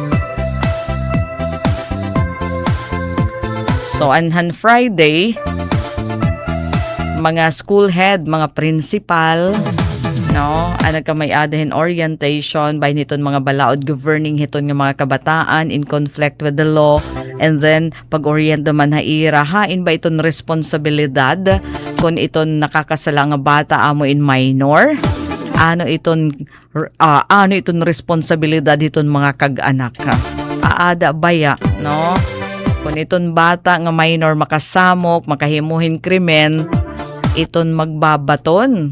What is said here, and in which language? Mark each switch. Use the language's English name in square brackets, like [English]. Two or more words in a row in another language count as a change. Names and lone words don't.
[Waray] So anhan Friday, mga school head, mga principal, ka may adahin orientation by niton mga balaod governing hiton nga mga kabataan [English] in conflict with the law. And then, [Waray] pag-orient naman hain ba iton responsibilidad kung iton nakakasala nga bata amo in minor, ano iton responsibilidad iton mga kag-anak. Aada baya, no? Kung iton bata nga minor makasamok, makahimuhin krimen, iton magbabaton.